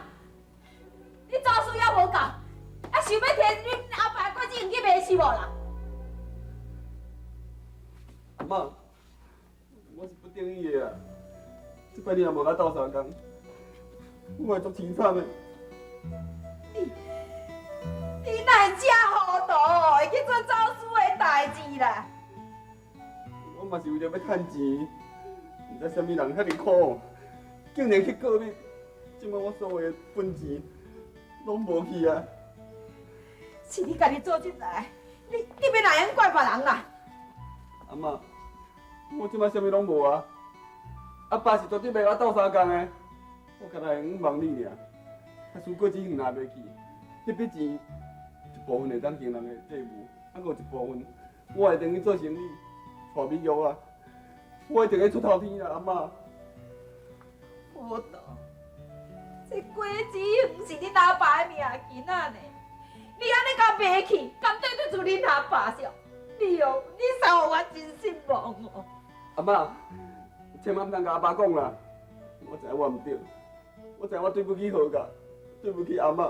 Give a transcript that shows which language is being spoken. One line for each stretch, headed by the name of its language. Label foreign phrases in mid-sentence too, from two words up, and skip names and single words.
Min Nan Chinese: 你招数也无够，啊想要摕恁后摆果子用去卖是无啦？阿妈，我是不定意的啊！这摆你若无甲斗相共，我会足凄惨的。你哪会这糊涂哦？会去做走私的代志啦？我嘛是为着要趁钱，毋知啥物人遐尼苦，竟然去告你。即摆我所有的本钱拢无去啊！是你家己做进来，你要哪样怪别人啦？阿妈，我即摆啥物拢无啊！阿爸是绝对袂甲我斗相共的，我干那会冤枉你尔。啊，输果子园也袂去，迄笔钱一部分会当经人的债务，啊，还有一部分我会当去做生意，带美玉啊！我一定会出头天啦，阿妈。糊涂！这果子园是恁阿爸的名囡仔呢，你安尼甲卖去，敢对得住恁阿爸上？你哦，你使互我真失望哦！阿妈，千万毋通甲阿爸讲啦！我知我毋对，我知我对不起何家，对不起阿妈。